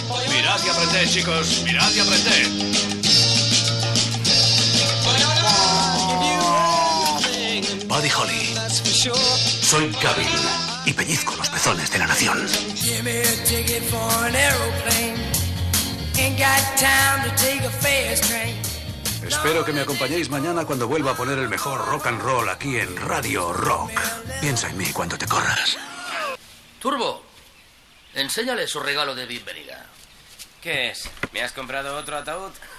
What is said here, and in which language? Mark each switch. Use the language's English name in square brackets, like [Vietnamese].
[Spanish] Mirad y aprended, chicos. Mirad y aprended. Buddy Holly, soy Gavin y pellizco los pezones de la nación. [English] Give me a ticket for an aeroplane. Ain't got time to take a fast train. [Spanish] Espero que me acompañéis mañana cuando vuelva a poner el mejor rock and roll aquí en Radio Rock. Piensa en mí cuando te corras. Turbo, Enséñale su regalo de bienvenida. ¿Qué es? ¿Me has comprado otro ataúd?